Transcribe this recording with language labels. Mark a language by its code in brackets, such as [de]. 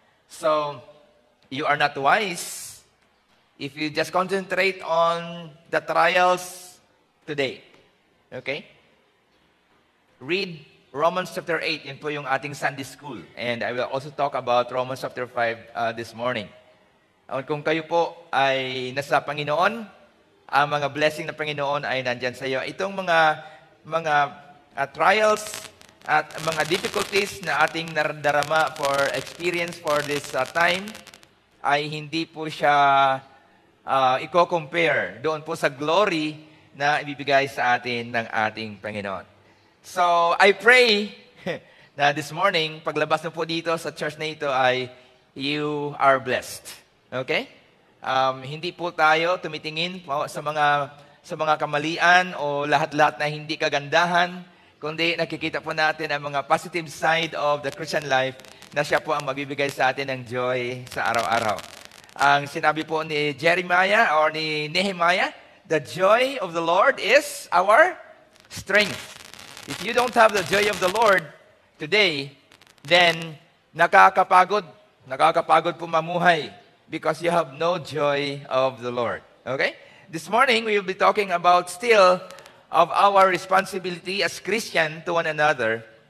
[en] So, you are not wise if you just concentrate on the trials today. Okay? Read Romans chapter 8. [tl] Yun po yung ating Sunday school. [en] And I will also talk about Romans chapter 5 this morning. [tl] Kung kayo po ay nasa Panginoon, ang mga blessing ng Panginoon ay nandyan sa iyo. Itong mga trials at mga difficulties na ating naradarama experience for this time ay hindi po siya i-compare doon po sa glory na ibibigay sa atin ng ating Panginoon. So, I pray na this morning, paglabas na po dito sa church na ito ay [en] you are blessed. [tl] Okay? Hindi po tayo tumitingin po sa mga kamalian o lahat-lahat na hindi kagandahan, kundi nakikita po natin ang mga [en] positive side of the Christian life [tl] na siya po ang magbibigay sa atin ng joy sa araw-araw. Ang sinabi po ni Jeremiah or ni Nehemiah, [en] the joy of the Lord is our strength. If you don't have the joy of the Lord today, then [tl] nakakapagod po mamuhay. [en] Because you have no joy of the Lord. Okay? This morning, we will be talking about still of our responsibility as Christian to one another.